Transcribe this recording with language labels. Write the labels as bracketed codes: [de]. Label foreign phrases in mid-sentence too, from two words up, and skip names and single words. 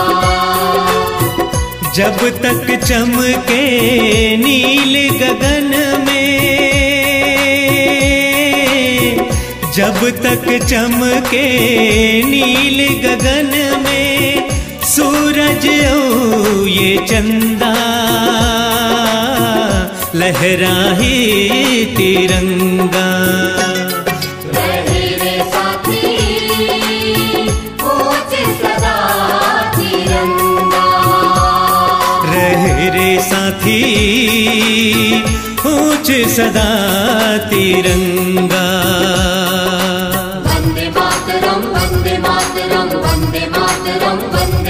[bho] जब तक चमके नील गगन में, जब तक चमके नील गगन में, सूरज ओ ये चंदा, लहराए तिरंगा। रहे रे साथी ऊंच सदा तिरंगा। रहे रे साथी ऊंच सदा तिरंगा। [sa] वंदे मातरम वंदे मातरम वंदे मातरम।